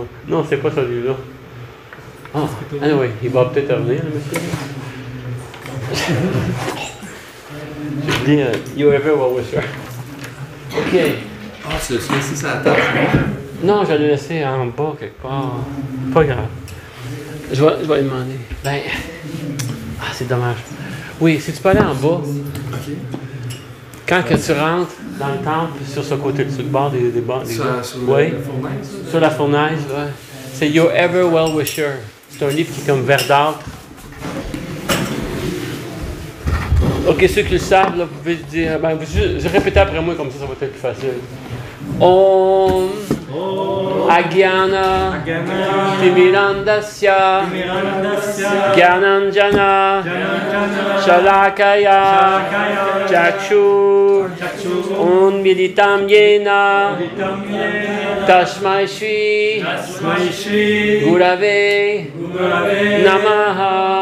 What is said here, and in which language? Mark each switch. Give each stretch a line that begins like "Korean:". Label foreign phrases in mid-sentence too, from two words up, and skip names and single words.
French: Non, c'est pas celui-là. Ah, anyway, il va peut-être revenir, le monsieur. Je dis,
English: you ever well wisher.
French: OK. Ah, tu l'as laissé sur la table? Non, je l'ai laissé en bas quelque part. Pas grave. Je vais lui demander. Ben, c'est dommage. Oui, si tu peux aller en bas. OK. Quand que tu rentres dans le temple, sur ce côté, sur le bord des bords. Sur oui. la fournaise? Sur la fournaise, oui. C'est Your Ever Well Wisher. C'est un livre qui est comme verdâtre. OK, ceux qui le savent, là, vous pouvez dire. Ben, je répète après moi, comme ça va être plus facile.
Sanskrit: ॐ अज्ञान तिमिरान्धस्य ज्ञानाञ्जन शलाकया चक्षुर् उन्मीलितं येन तस्मै श्री गुरवे नमः.